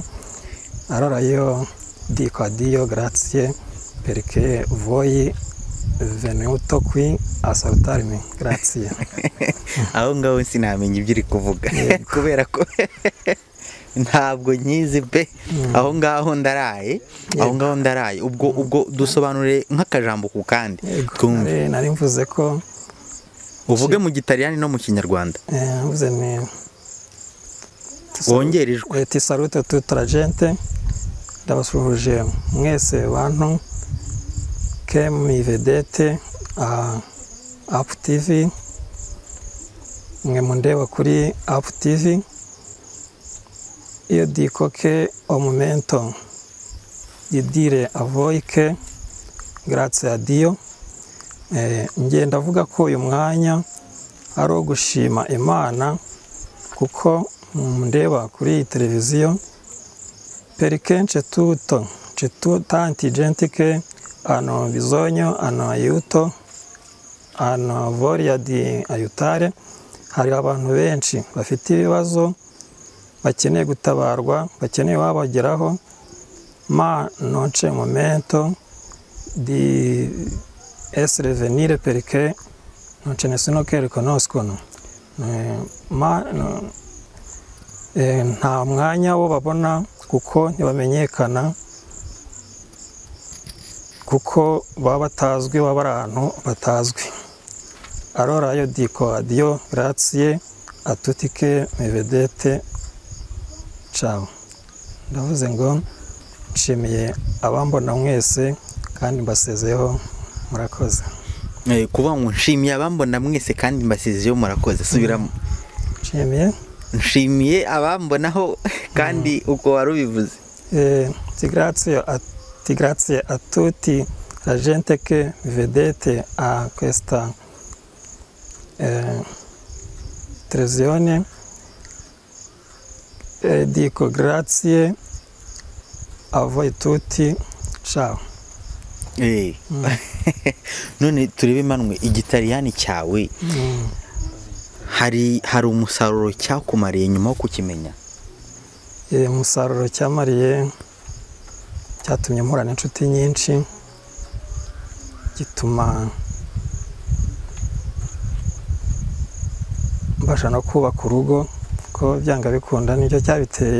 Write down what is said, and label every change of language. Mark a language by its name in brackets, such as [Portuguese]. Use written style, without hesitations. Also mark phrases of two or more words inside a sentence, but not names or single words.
[Italian] Allora io dico a Dio grazie perché voi venuto qui a salutarmi, grazie. [Kinyarwanda] Aho ngaho sinamenye ibyo uri kuvuga kubera ko ntabwo nyizi pe. Aho ngaho ndaraye, ubwo dusobanure nk'akajambo ku kandi twumve. Nari mvuze ko uvuge mu Gitaliyani no mu Kinyarwanda. Mvuze ni wongerejwe. [Italian] Ti saluto tutta la gente, [Kinyarwanda] ndabasuhuje mwese bantu [Italian] che mi vedete a [Kinyarwanda] Up TV, mwe mundeba kuri Up TV. [Italian] Io dico che ho un momento di dire a voi che grazie a Dio, [Kinyarwanda] ngiye ndavuga ko uyu mwanya ari uwo gushima Imana kuko ndeba kuri televiziyo, [Italian] perché c'è tanti gente che hanno bisogno, hanno aiuto, hanno voglia di aiutare. [Kinyarwanda] Hari abantu benshi bafite ibibazo, bakeneye gutabarwa, bakeneye wabageraho, [Italian] ma non c'è momento di essere venire perché non c'è nessuno che riconoscono. [Kinyarwanda] Nta mwanya wo babona kuko ntibamenyekana, kuko baba batazwi, baba ari ahantu batazwi. [Italian] Allora io dico a Dio grazie a tutti che mi vedete, ciao. [Kinyarwanda] Ndavuze ngo nshimiye abambona mwese kandi mbasezeho murakoze. Kuba ngo nshimiye abambona mwese kandi mbasezeho murakoze, subiramo. Nshimiye abambonaho kandi uko warubivuze. [Italian] Grazie a tutti la gente che mi vedete a questa televisione, dico grazie a voi tutti, ciao. [Kinyarwanda] None turebe manwe Igitaliyani cyawe hari umusaruro cyakumariye nyuma yo kukimenya? Umusaruro cyatumye mpura n'inshuti nyinshi, gituma mbasha no kubaka urugo, ko byanga bikunda nicyo cyabiteye.